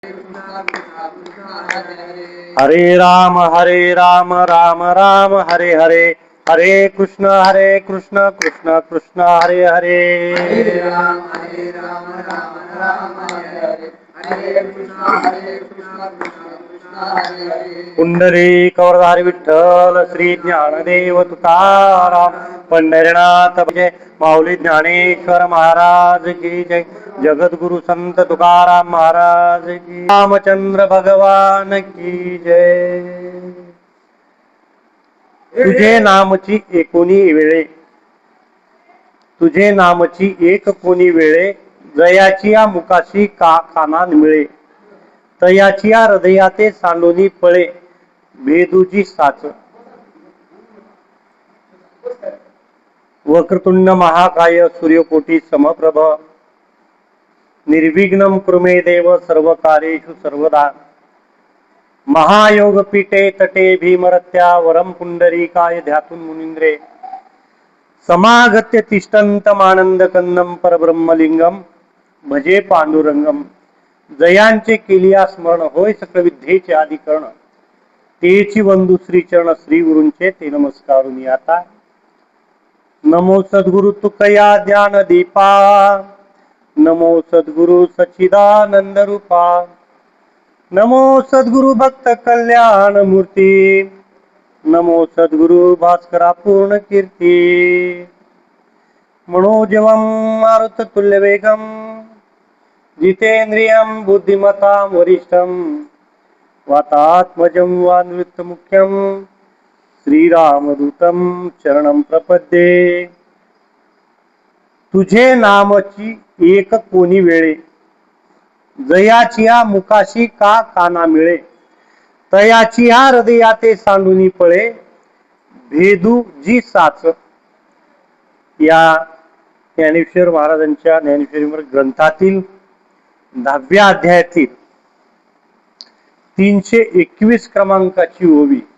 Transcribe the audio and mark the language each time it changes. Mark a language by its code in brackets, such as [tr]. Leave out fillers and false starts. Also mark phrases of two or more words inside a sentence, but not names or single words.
[sa] हरे राम राम राम हरे हरे, हरे कृष्ण कृष्ण कृष्ण हरे हरे. हरे राम राम हरे हरे, हरे कृष्ण कृष्ण हरे हरे. [mr] पुंडरी कवरधारी विठ्ठल श्री ज्ञानदेव तुकाराम पंढरीनाथ जय. माऊली ज्ञानेश्वर महाराज [hi] की जय. [mr] जगद्गुरु संत तुकाराम महाराज की. [hi] रामचंद्र भगवान की जय. [mr] तुझे नामची एकोणी वेळे, तुझे नामची एक कोणी वेळे, जयाची या मुकाशी का काना मिळे, तयाची या हृदयाते सांडोनी पळे, भेदूची साच. [sa] वक्रतुंड महाकाय सूर्यकोटी समप्रभ, निर्विघ्नं कुरुमे देव सर्वकार्येषु सर्वदा. महायोग पीठे तटे भीमरत्या वरम पुंडरीकाय ध्यातुन मुनींद्रे, समागत्य तिष्ठन्तमानंद कंदम परब्रह्मलिंगम भजे पांडुरंगम. [mr] जयांचे केलिया स्मरण होय सकळ विद्येचे आदिकरण, तेची वंदू श्री चरण श्री गुरूंचे ते नमस्कारुनी आता. नमो सद्गुरु तुकया ज्ञान दीपा, नमो सद्गुरु सच्चिदानंद रूपा, नमो सद्गुरु भक्त कल्याण मूर्ती, नमो सद्गुरु भास्करा पूर्ण कीर्ती. [sa] मनोजवं मारुततुल्य वेगम, जितेंद्रियं बुद्धिमतां वरिष्ठं, वातात्मजं वानवित्त मुख्यं, श्रीरामदूतं चरणं प्रपद्ये. [mr] तुझे नामची एक कोणी वेळे, जयाची या मुकाशी का काना मिळे, तयाची या हृदयाते सांडूनी पळे, भेदू जी साच. या ज्ञानेश्वर महाराजांच्या ज्ञानेश्वरी ग्रंथातील 10व्या अध्यायातील 321 क्रमांकाची ओवी.